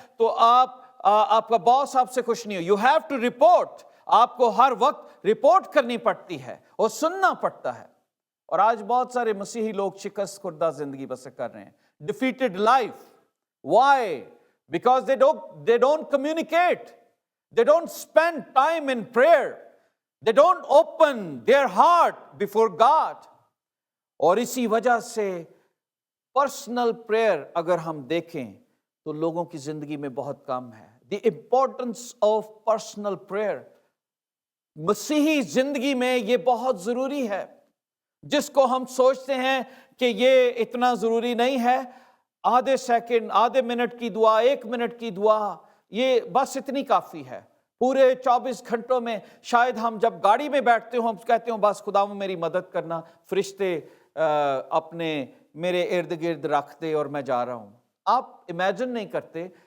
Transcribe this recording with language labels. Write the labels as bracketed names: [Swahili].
[Urdu] تو آپ کا باس آپ سے خوش نہیں ہو۔ [English] you have to report, [Urdu] آپ کو ہر وقت رپورٹ کرنی پڑتی ہے اور سننا پڑتا ہے۔ اور آج بہت سارے مسیحی لوگ شکست خوردہ زندگی بسر کر رہے ہیں، [English] Defeated life. Why? Because they don't communicate. They don't spend time in prayer. They don't open their heart before God. [Urdu] اور اسی وجہ سے [English] personal prayer [Urdu] اگر ہم دیکھیں تو لوگوں کی زندگی میں بہت کم ہے۔ [English] The importance of personal prayer، [Urdu] مسیحی زندگی میں یہ بہت ضروری ہے، جس کو ہم سوچتے ہیں کہ یہ اتنا ضروری نہیں ہے، آدھے سیکنڈ، آدھے منٹ کی دعا، 1 منٹ کی دعا، یہ بس اتنی کافی ہے۔ پورے 24 گھنٹوں میں شاید ہم جب گاڑی میں بیٹھتے ہوں ہم کہتے ہوں بس خدا میری مدد کرنا، فرشتے اپنے میرے ارد گرد رکھ دے اور میں جا رہا ہوں۔ آپ [English] imagine [Urdu] نہیں کرتے